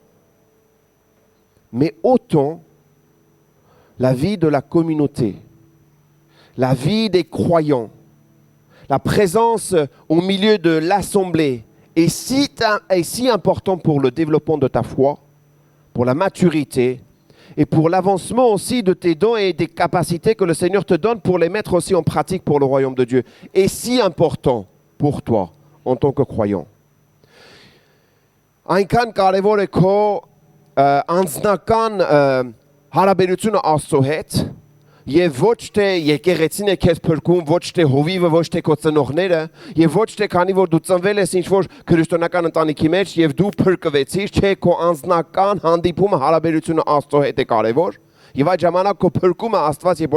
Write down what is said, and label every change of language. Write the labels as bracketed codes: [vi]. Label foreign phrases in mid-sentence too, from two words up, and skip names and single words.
[fr] Mais autant la vie de la communauté, la vie des croyants, la présence au milieu de l'assemblée est si important pour le développement de ta foi, pour la maturité, et pour l'avancement aussi de tes dons et des capacités que le Seigneur te donne pour les mettre aussi en pratique pour le royaume de Dieu. Et si important pour toi en tant que croyant. [hy] Այնքան կարևոր է քո անձնական հարաբերությունը Աստծո հետ, Եվ ոչ թե եկեղեցին է քեզ փրկում, ոչ թե հովիվը, ոչ թե քո ծնողները, եւ ոչ թե քանի որ դու ծնվել ես ինչ-որ քրիստոնեական ընտանիքի մեջ եւ դու փրկվեցիր, չէ քո անձնական հանդիպումը հարաբերությունը Աստծո հետ է կարեւոր։ Եվ այդ ժամանակ քո փրկումը Աստված երբ